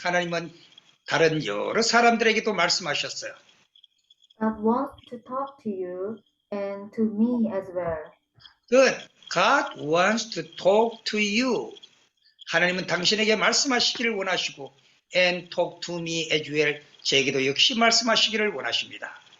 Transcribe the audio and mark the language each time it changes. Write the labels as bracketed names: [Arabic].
[Korean] 하나님은 다른 여러 사람들에게도 말씀하셨어요. [English] God wants to talk to you and to me as well. Good. God wants to talk to you. [Korean] 하나님은 당신에게 말씀하시기를 원하시고 [English] and talk to me as well. [Korean] 제게도 역시 말씀하시기를 원하십니다.